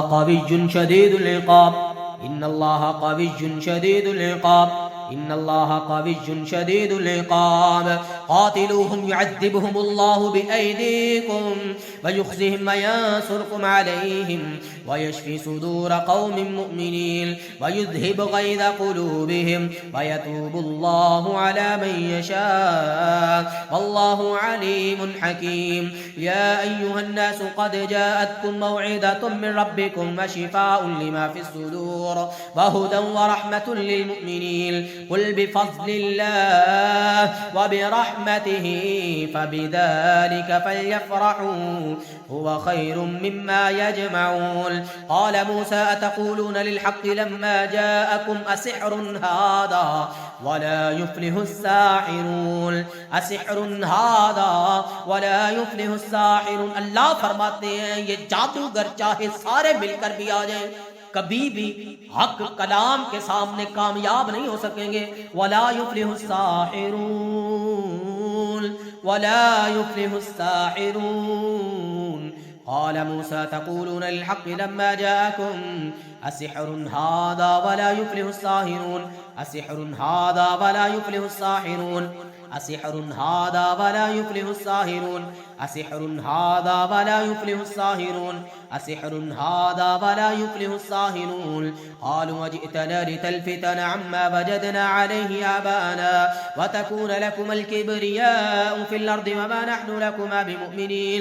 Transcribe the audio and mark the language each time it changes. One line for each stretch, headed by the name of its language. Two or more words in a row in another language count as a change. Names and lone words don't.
Arabic: قويٌّ شديد العقاب إنّ الله قويٌّ شديد العقاب إنّ الله قويٌّ شديد العقاب قاتلوهم يعذّبهم الله بأيديكم ويخزهم وينصركم عليهم ويشف صدور قوم مؤمنين ويذهب غيظ قلوبهم ويتوب الله على من يشاء والله عليم حكيم. يا أيها الناس قد جاءتكم موعظة من ربكم وشفاء لما في الصدور وهدى ورحمة للمؤمنين قل بفضل الله وبرحمته فبذلك فليفرحوا هو خير مما يجمعون. قال موسى أتقولون للحق لما جاءكم أسحر هذا ولا يفلح الساحرون أسحر هذا ولا يفلح الساحرون.
Hindi: अल्लाह फरमाते हैं ये जादूगर चाहे सारे मिलकर भी आ जाएं, कभी भी हक कलाम के सामने कामयाब नहीं हो सकेंगे।
Arabic: ولا يفلح الساحرون ولا يفلح الساحرون. قال موسى تقولون للحق لما جاءكم أسحر هذا ولا يفلح الساحرون أسحر هذا ولا يفلح الساحرون أسحر هذا ولا يفلح الساحرون أسحر هذا ولا يفلح الساحرون أسحر هذا ولا يفلح الساحرون. قالوا أجئتنا لتلفتنا عما وجدنا عليه آباءنا وتكون لكما الكبرياء في الأرض وما نحن لكما بمؤمنين.